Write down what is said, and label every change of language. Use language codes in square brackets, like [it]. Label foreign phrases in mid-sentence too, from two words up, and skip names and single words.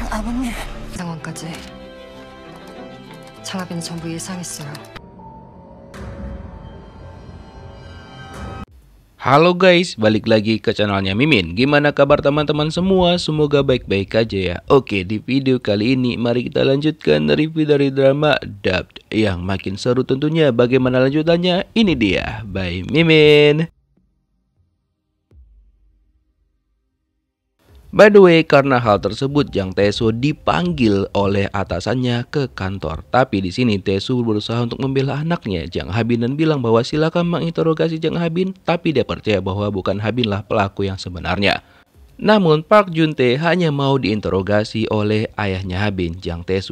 [ko] 언니. 상황까지 장하빈은 전부 예상했어요. [id] Halo guys, balik lagi ke channelnya Mimin. Gimana kabar teman-teman semua? Semoga baik-baik aja ya. Oke, di video kali ini mari kita lanjutkan review dari drama Dubbed yang makin seru tentunya. Bagaimana lanjutannya? Ini dia, [en] by Mimin. By the way, [id] karena hal tersebut, Jang Tae-soo dipanggil oleh atasannya ke kantor. Tapi di sini Tae-soo berusaha untuk membela anaknya, Jang Ha-bin, dan bilang bahwa silakan menginterogasi Jang Ha-bin, tapi dia percaya bahwa bukan Ha-bin lah pelaku yang sebenarnya. Namun Park Jun-tae hanya mau diinterogasi oleh ayahnya Ha-bin, Jang Tae-soo.